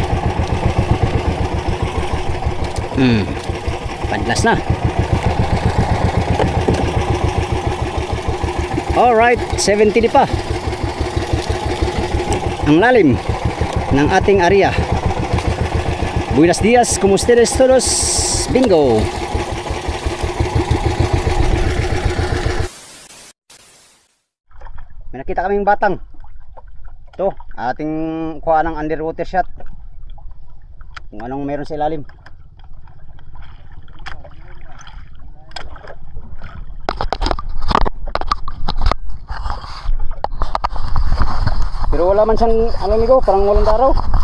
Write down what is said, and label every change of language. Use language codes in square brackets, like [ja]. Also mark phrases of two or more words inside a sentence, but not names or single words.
[tl] Padlas na. Alright, 70 di pa ang lalim ng ating area. [es] Buenos días, ¿cómo ustedes todos? [tl] Bingo! May nakita kaming batang. Ito, ating kuha ng [en] underwater shot. [tl] Kung anong meron sa ilalim. Pero wala man siyang ano amigo, parang walang daraw.